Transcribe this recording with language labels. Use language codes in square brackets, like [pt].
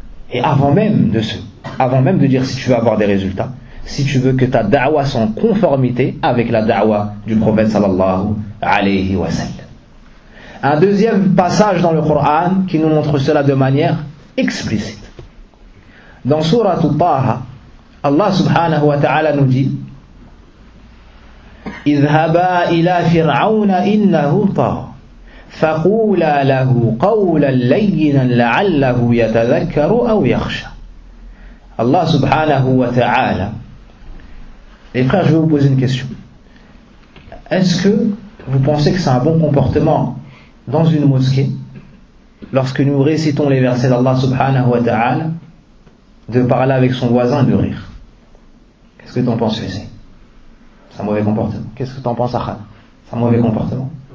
[fr] Et avant même de dire si tu veux avoir des résultats, si tu veux que ta da'wah soit en conformité avec la da'wah du prophète sallallahu alayhi wa sallam. Un deuxième passage dans le Coran qui nous montre cela de manière explicite. Dans sourate Taha, Allah subhanahu wa ta'ala nous dit [ar] اذهبا إلى فرعون إنه طغى فقولا له قولا لينا لعله يتذكر أو يخشى. Allah subhanahu wa ta'ala. [fr] Les frères, je vais vous poser une question. Est-ce que vous pensez que c'est un bon comportement dans une mosquée, lorsque nous récitons les versets d'Allah subhanahu wa ta'ala, de parler avec son voisin et de rire? Qu'est-ce que tu en penses, Hussein? C'est un mauvais comportement. Qu'est-ce que tu en penses, Akhan? C'est un mauvais comportement.